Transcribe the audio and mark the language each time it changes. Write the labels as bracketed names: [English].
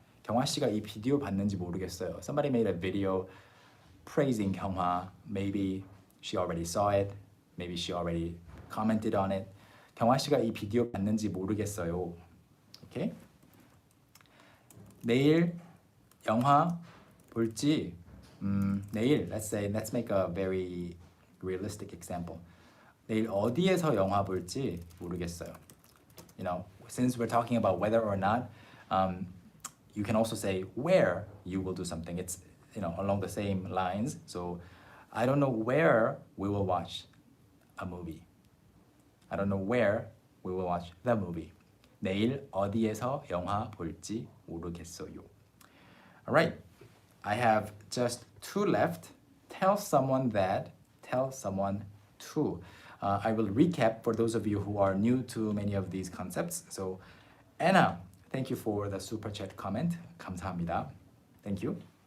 [Korean] 경화 씨가 이 비디오 봤는지 모르겠어요. [English] Somebody made a video praising 경화. Maybe she already saw it. Maybe she already commented on it. [Korean] 경화 씨가 이 비디오 봤는지 모르겠어요. Okay? 내일 영화 볼지 내일, [English] let's make a very realistic example. [Korean] 내일 어디에서 영화 볼지 모르겠어요. [English] You know, since we're talking about whether or not, you can also say where you will do something. It's, you know, along the same lines. So I don't know where we will watch a movie. I don't know where we will watch the movie. [Korean] 내일 어디에서 영화 볼지 모르겠어요. [English] Alright, I have just two left. Tell someone that, tell someone to. I will recap for those of you who are new to many of these concepts. So Anna, thank you for the super chat comment. [Korean] 감사합니다. [English] Thank you.